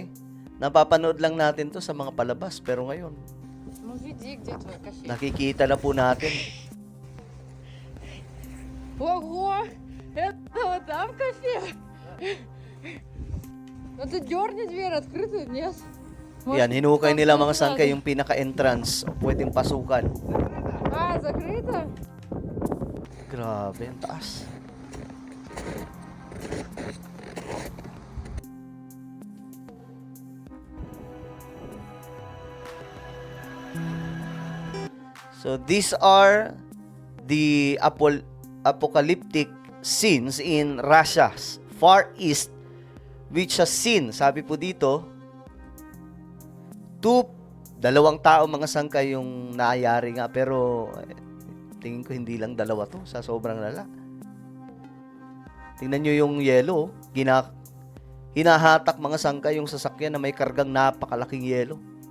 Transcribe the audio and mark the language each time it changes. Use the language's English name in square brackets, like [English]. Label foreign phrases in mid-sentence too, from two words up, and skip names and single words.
[Filipino] Napapanood lang natin to sa mga palabas. Pero ngayon, [Russian] Ну веди, где твой кофе? [Filipino] nakikita na po natin. [Russian] Ого! Это вот там кофе? Ну ты дерни дверь открытую, нет? [Filipino] Yan, hinukay nila mga sangkay yung pinaka-entrance o pwedeng pasukan. [Russian] А, закрыто? [Filipino] Grabe, ang taas. [English] So these are the apocalyptic scenes in Russia's Far East which has seen, [Filipino] sabi po dito, dalawang tao mga sangkay yung naayari nga pero tingin ko hindi lang dalawa to sa sobrang lala. Tingnan nyo yung yelo, hinahatak mga sangkay yung sasakyan na may kargang napakalaking yelo.